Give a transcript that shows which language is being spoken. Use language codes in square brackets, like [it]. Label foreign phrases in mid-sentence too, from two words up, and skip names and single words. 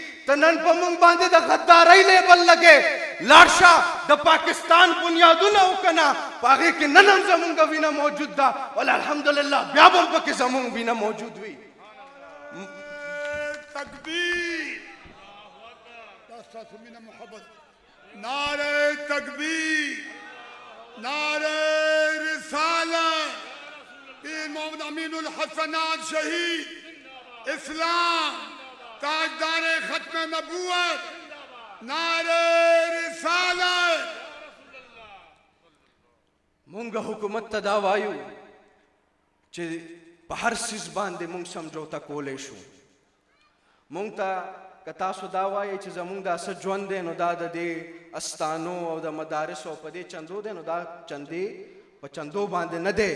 [ps] ته نن په مونږ باندې د غدارۍ لیبل لګې. لاړ شه د پاکستان بنیادونه وکنه، په هغې کې نن هم زمونږ وینه موجود ده، ول الحمدلله بیا به هم پکې زمونږ وینه موجود وي. [ur] تکبیر، مینه محبت، نعرہ تکبیر، نعرہ رسالت، پیر محمد امین الحسنات شہید اسلام، تاجدار ختم نبوت، نعرہ رسالت. [ps] مونږ حکومت ته دا وایو چې په هر څیز باندې مونږ سمجوته کولی شو. مونږ ته که تاسو دا وایئ چې زمونږ دا څه ژوند دی نو دا د دې استانو او د مدارسو په دې چندو دی، نو دا چندې په چندو باندې نه دی.